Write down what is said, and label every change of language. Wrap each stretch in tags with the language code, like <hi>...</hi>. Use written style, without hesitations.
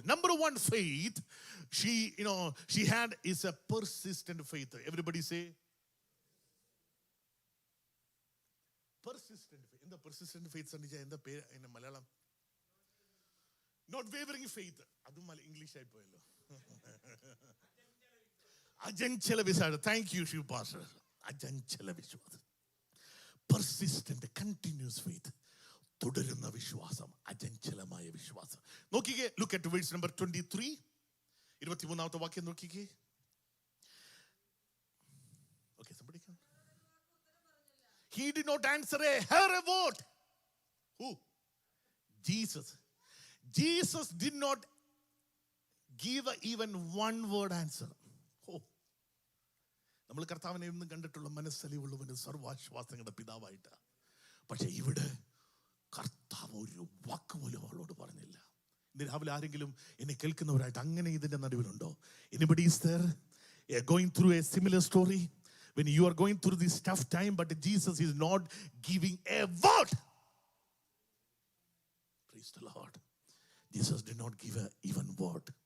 <en>Number 1 faith she had is a persistent faith. Everybody say persistent faith. In the persistent faith in the Malayalam, not wavering faith.</en> <ml>Adu English ആയി പോയല്ലോ. അജഞ്ചല വിശ്വാസം.</ml> <en>Thank you,</en> <ml>Shiv Pastor. അജഞ്ചല വിശ്വാസം,</ml> <en>persistent continuous faith,</en> <ml>തുടരുന്ന വിശ്വാസം, അജഞ്ചലമായ വിശ്വാസം. നോക്കിക്കേ,</ml> <en>look at verse number 23,</en> <ml>23ാമത്തെ വാക്യം നോക്കിക്കേ.</ml> <en>Okay, somebody come. He did not answer a hair a word. Who? Jesus. Jesus did not give even one word answer. Oh.</en> <ml>നമ്മൾ കർത്താവിനെ എന്നും കണ്ടിട്ടുള്ള മനസ്സലിവുള്ളവന് സർവാശ്വാസങ്ങളുടെ പിതാവായിട്ട്. പക്ഷെ ഇവിടെ കർത്താവ് ഒരു വാക്ക് പോലും അവളോട് പറഞ്ഞില്ല. ഇന്ന് രാവിലെ ആരെങ്കിലും എന്നെ കേൾക്കുന്നവരായിട്ട് അങ്ങനെ ഇതിന്റെ നടുവിലുണ്ടോ?</ml> <en>Anybody is there going through a similar story when you are going through this tough time but Jesus is not giving a word? Praise the Lord. Jesus did not give even word.</en>